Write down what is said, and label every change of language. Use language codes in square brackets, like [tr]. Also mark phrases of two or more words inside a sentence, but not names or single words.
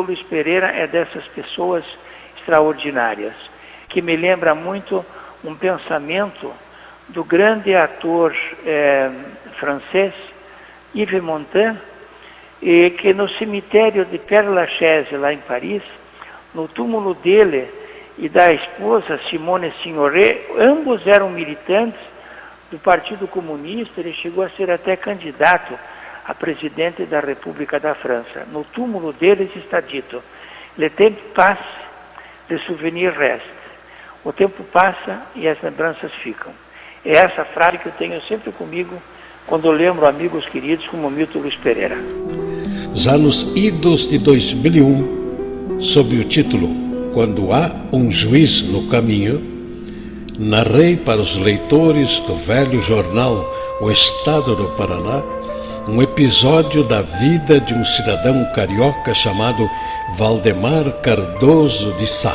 [pt] Luiz Pereira é dessas pessoas extraordinárias, que me lembra muito um pensamento do grande ator francês Yves Montand, e que no cemitério de Père Lachaise, lá em Paris, no túmulo dele e da esposa Simone Signoret, ambos eram militantes do Partido Comunista. Ele chegou a ser até candidato a presidente da República da França. No túmulo deles está dito: [fr] "Le temps passe, le souvenir reste." [pt] O tempo passa e as lembranças ficam. É essa frase que eu tenho sempre comigo quando eu lembro amigos queridos como Milton Luiz Pereira. Já nos idos de 2001, sob o título Quando Há um Juiz no Caminho, narrei para os leitores do velho jornal O Estado do Paraná um episódio da vida de um cidadão carioca chamado Valdemar Cardoso de Sá.